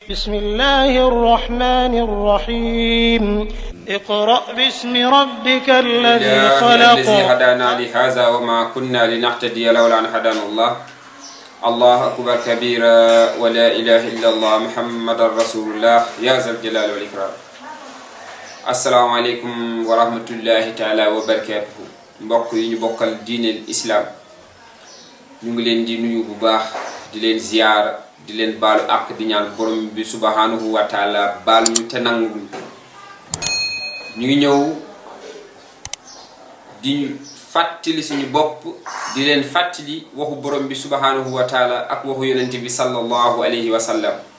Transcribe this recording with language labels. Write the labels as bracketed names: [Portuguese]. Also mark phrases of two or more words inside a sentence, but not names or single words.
[Arabic] بسم الله الرحمن الرحيم اقرأ باسم ربك الذي خلق الذي هدانا لهذا وما كنا لنهتدي لولا أن هدانا الله الله أكبر كبيرا ولا إله إلا الله محمد رسول الله يا ذا الجلال والإكرام السلام عليكم ورحمة الله تعالى وبركاته [Wolof] mbokk yi ñu bokkal diineel islam ñu ngi leen di nuyu bu baax di leen ziyaara di leen baalu àq di ñaan borom bi [Arabic] سبحانه وتعالى [Wolof] baal ñu te nangu ñu ngi ñëw di fàttali suñu bopp di leen fàttali waxu borom bi [Arabic] سبحانه وتعالى [Wolof] ak waxu yonente bi [Arabic] صلى الله عليه وسلم